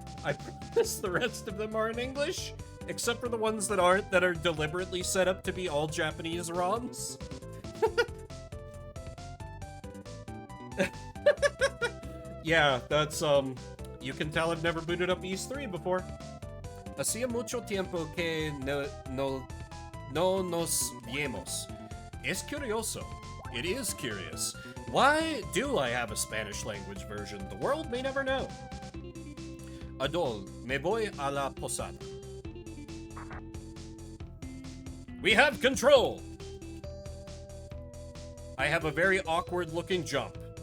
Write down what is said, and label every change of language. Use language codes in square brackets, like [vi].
[en] I promise the rest of them are in English, except for the ones that aren't, that are deliberately set up to be all Japanese ROMs. Yeah, that's, you can tell I've never booted up East 3 before. [es] Hacía mucho tiempo que no nos viemos. Es curioso. [en] It is curious. Why do I have a Spanish language version? The world may never know. [es] Adol, me voy a la posada. [en] We have control! I have a very awkward looking jump.